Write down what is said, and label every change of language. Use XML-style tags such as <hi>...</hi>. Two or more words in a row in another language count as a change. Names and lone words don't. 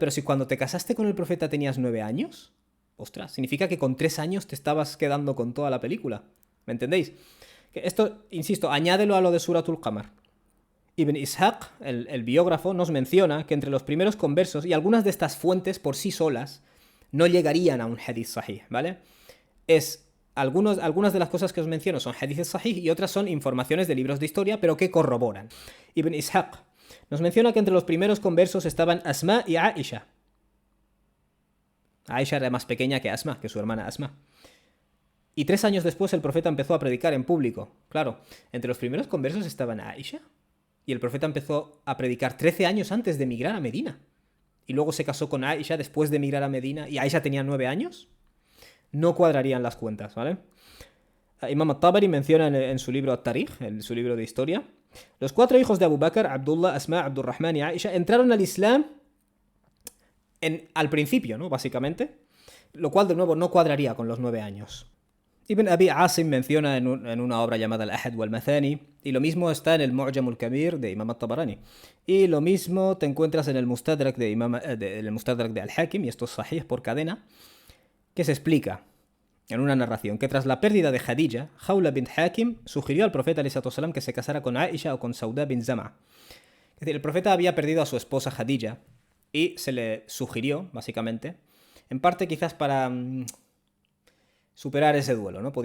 <es>Pero si cuando te casaste con el profeta tenías 9 años, ostras, significa que con 3 años te estabas quedando con toda la película. ¿Me entendéis? Esto, insisto, añádelo a lo de Suratul Qamar. Ibn Ishaq, el biógrafo, nos menciona que entre los primeros conversos, y algunas de estas fuentes por sí solas no llegarían a un</es> <ar>حديث صحيح,</ar> <es>¿vale? Algunas de las cosas que os menciono son</es> <ar>أحاديث صحيح</ar> <es>y otras son informaciones de libros de historia, pero que corroboran. Ibn Ishaq nos menciona que entre los primeros conversos estaban Asma y Aisha. Aisha era más pequeña que Asma, que su hermana Asma. Y 3 años después el profeta empezó a predicar en público. Claro, entre los primeros conversos estaban Aisha. Y el profeta empezó a predicar 13 años antes de emigrar a Medina. Y luego se casó con Aisha después de emigrar a Medina. ¿Y Aisha tenía 9 años? No cuadrarían las cuentas, ¿vale? Imam al-Tabari menciona en su libro At-Tarikh, en su libro de historia, Los 4 hijos de Abu Bakr, Abdullah, Asma, Abdurrahman y Aisha, entraron al Islam al principio, ¿no? Básicamente, lo cual de nuevo no cuadraría con los 9 años. Ibn Abi Asim menciona en una obra llamada Al-Ahad wal-Mathani, y lo mismo está en el Mu'jam al-Kabir de Imam al-Tabarani. Y lo mismo te encuentras en el Mustadrak de Al-Hakim, y esto es sahih por cadena, que se explica en una narración que tras la pérdida de Khadija, Khawla bint Hakim sugirió al profeta ﷺ que se casara con Aisha o con Sauda bin Zama. Es decir, el profeta había perdido a su esposa Khadija y se le sugirió, básicamente, en parte quizás para superar ese duelo, ¿no?</es>